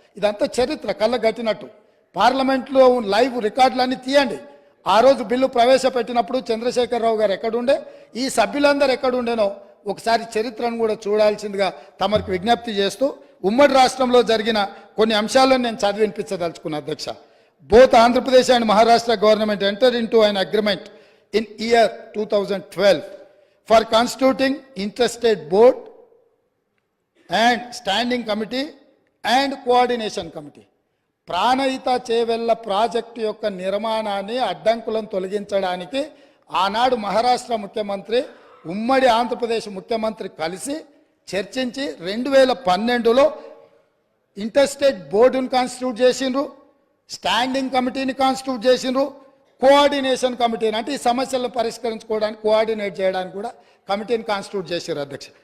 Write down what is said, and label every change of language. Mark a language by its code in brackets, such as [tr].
[te] ఇదంతా చరిత్ర కళ్ళగట్టినట్టు. పార్లమెంట్లో లైవ్ రికార్డులన్నీ తీయండి. ఆ రోజు బిల్లు ప్రవేశపెట్టినప్పుడు చంద్రశేఖరరావు గారు ఎక్కడుండే, ఈ సభ్యులందరూ ఎక్కడుండేనో ఒకసారి చరిత్రను కూడా చూడాల్సిందిగా తమకు విజ్ఞప్తి చేస్తూ ఉమ్మడి రాష్ట్రంలో జరిగిన కొన్ని అంశాలను నేను చదివి వినిపించదలుచుకున్నా అధ్యక్ష. [en] Both Andhra Pradesh and Maharashtra government entered into an agreement in year 2012 for constituting interstate board and standing committee and coordination committee. [te] Pranahita Chevella project యొక్క నిర్మాణాన్ని అడ్డంకులను తొలగించడానికి ఆనాడు మహారాష్ట్ర ముఖ్యమంత్రి ఉమ్మడి ఆంధ్రప్రదేశ్ ముఖ్యమంత్రి కలిసి చర్చించి 2012లో ఇంటర్స్టేట్ బోర్డును కాన్స్టిట్యూట్ చేసిండ్రు, స్టాండింగ్ కమిటీని కాన్స్టిట్యూట్ చేసిండ్రు, కోఆర్డినేషన్ కమిటీని అంటే ఈ సమస్యలను పరిష్కరించుకోవడానికి కోఆర్డినేట్ చేయడానికి కూడా కమిటీని కాన్స్టిట్యూట్ చేశారు అధ్యక్ష.